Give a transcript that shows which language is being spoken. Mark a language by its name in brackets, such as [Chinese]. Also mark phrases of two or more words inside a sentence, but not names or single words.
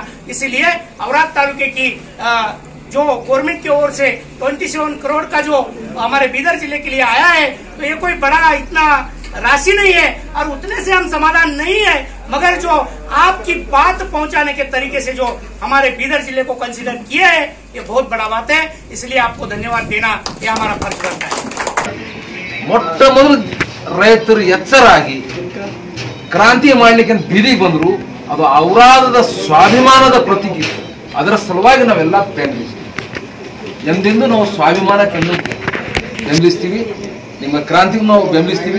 [Hindi] इसीलिए औराद तालुके की जो गवर्नमेंट की ओर से 27 करोड़ का जो हमारे बीदर जिले के लिए आया है, तो ये कोई बड़ा इतना राशि नहीं है और उतने से हम समाधान नहीं है, मगर जो आपकी बात पहुंचाने के तरीके से जो हमारे बीदर जिले को कंसीडर किया है, ये बहुत बड़ा बात है। इसलिए आपको धन्यवाद देना ये हमारा फर्ज बनता है। [Kannada] ಮೊಟ್ಟಮೊದಲು ರೈತರು ಎಚ್ಚರಾಗಿ ಕ್ರಾಂತಿ ಮಾಡಲಿಕ್ಕೆ ಬೀದಿಗೆ ಬಂದರು, ಅದು ಔರಾದದ ಸ್ವಾಭಿಮಾನದ ಪ್ರತೀಕ. ಅದರ ಸಲುವಾಗಿ ನಾವೆಲ್ಲ ಬೆಂಬಲಿಸ್ತೀವಿ. ಎಂದೆಂದೂ ನಾವು ಸ್ವಾಭಿಮಾನಕ್ಕೆ ಬೆಂಬಲಿಸ್ತೀವಿ, ನಿಮ್ಮ ಕ್ರಾಂತಿಗೂ ನಾವು ಬೆಂಬಲಿಸ್ತೀವಿ.